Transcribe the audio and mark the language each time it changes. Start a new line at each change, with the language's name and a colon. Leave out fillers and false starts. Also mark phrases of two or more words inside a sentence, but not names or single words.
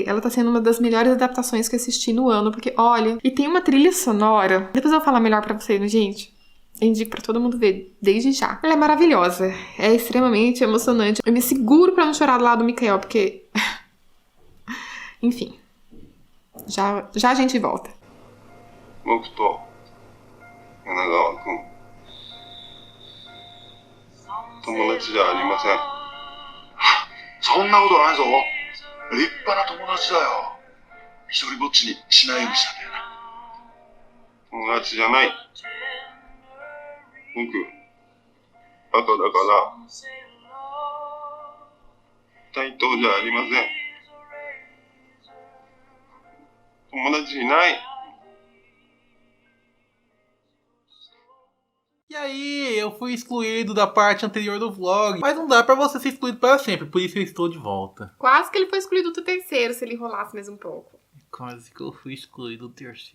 Portuguese: Ela tá sendo uma das melhores adaptações que eu assisti no ano, porque, olha, e tem uma trilha sonora. Depois eu vou falar melhor pra vocês, né, gente? Eu indico pra todo mundo ver, desde já. Ela é maravilhosa. É extremamente emocionante. Eu me seguro pra não chorar do lado do Miquel, porque... Enfim. Já a gente volta.
Japanese: 僕と柳川君友達じゃありません。そんなことないぞ。立派な友達だよ。一人ぼっちにしないようにしたんだよな。友達じゃない。僕バカだから対等じゃありません。友達いない。
Portuguese: E aí, eu fui excluído da parte anterior do vlog. Mas não dá pra você ser excluído para sempre, por isso eu estou de volta. Quase que ele foi excluído do terceiro, se ele enrolasse mais um pouco. Quase que eu fui excluído do terceiro.